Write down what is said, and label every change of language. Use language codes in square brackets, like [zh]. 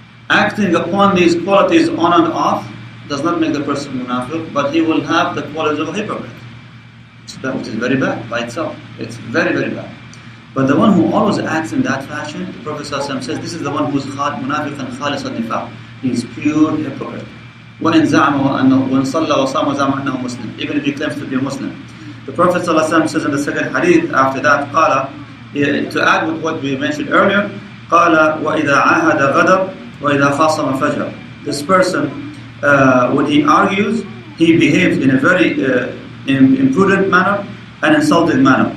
[en] Acting upon these qualities on and off does not make the person munafiq, but he will have the qualities of a hypocrite. Which is very bad by itself. It's very, very bad. But the one who always acts in that fashion, the Prophet ﷺ says, this is the one who's munafiq and khalis al-nifaq. He's pure hypocrite. [ar] وَإِنْ زَعْمَ وَإِنْ صَلَّى وَصَامَ زَعْمَ أَنَّهُ Muslim. [en] Even if he claims to be a Muslim. The Prophet ﷺ says in the second hadith after that, قال, to add with what we mentioned earlier, قال [ar] وَإِذَا عَاهَدَ غَدَرْ وَإِذَا خَاصَمَ فَجَرْ. [en] This person, when he argues, he behaves in a very imprudent manner and insulting manner.